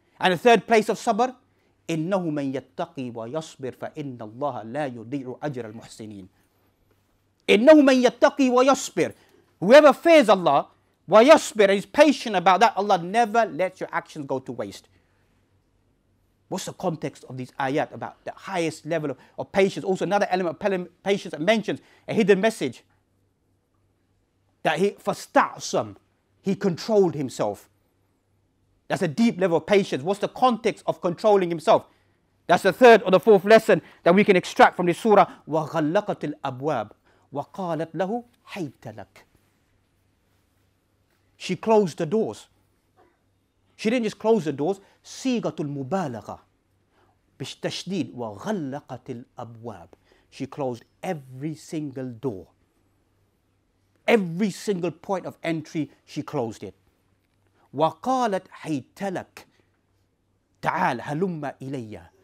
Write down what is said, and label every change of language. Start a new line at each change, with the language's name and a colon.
English: And the third place of sabr,
Arabic: إِنَّهُ مَنْ يَتَّقِي وَيَصْبِرْ فَإِنَّ اللَّهَ لَا يُضِيعُ أَجْرَ الْمُحْسِنِينَ. إِنَّهُ مَنْ يَتَّقِي وَيَصْبِرْ.
English: Whoever fears Allah, وَيَصْبِرْ, and is patient about that, Allah never lets your actions go to waste. What's the context of these ayat about the highest level of patience? Also another element of patience that mentions a hidden message. That فَاسْتَعْصَمْ, he controlled himself. That's a deep level of patience. What's the context of controlling himself? That's the third or the fourth lesson that we can extract from this surah.
Arabic: وَغَلَّقَتِ الْأَبْوَابِ وَقَالَتْ لَهُ حَيْتَ لَكَ.
English: She closed the doors. She didn't just close the doors.
Arabic: صيغة المبالغة بالتشديد وغلقت الأبواب.
English: She closed every single door. Every single point of entry, she closed it.
Arabic: وقالت حيت لك تعال هلم إلي.